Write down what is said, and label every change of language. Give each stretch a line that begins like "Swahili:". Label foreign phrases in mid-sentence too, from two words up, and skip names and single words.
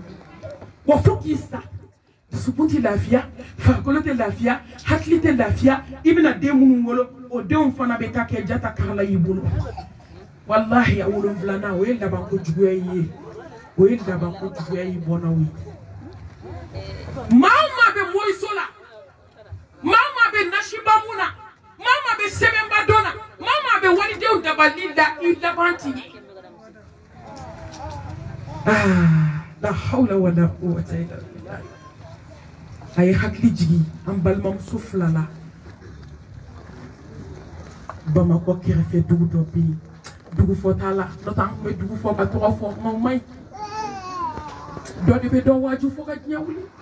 Bambara: wa fo k'i sa dusukun tɛ lafiya farikolo tɛ lafiya hakili tɛ lafiya i bɛna den minnu wolo o denw fana bɛ taa kɛ jata karala y'i bolo wallahi a wolonfilanan o ye laban ko juguya ye o ye laban ko juguya y'i bɔnnaw ye maa o maa bɛ mɔriso la maa o maa bɛ nasiba mun na maa o maa bɛ sɛbɛnba dɔn na maa o maa bɛ walidenw dabali la i laban ti ye
Arabic: لا حول ولا قوة إلا بالله
Bambara: a ye hakili jigin an balimamuso fila la Bamakɔ kɛrɛfɛ dugu dɔ bɛ yen dugu fɔ t'a la n'o tɛ an tun bɛ dugu fɔ ka tɔgɔ fɔ kuma ma ɲi dɔ de bɛ dɔn waaju fɔ ka diɲɛ wuli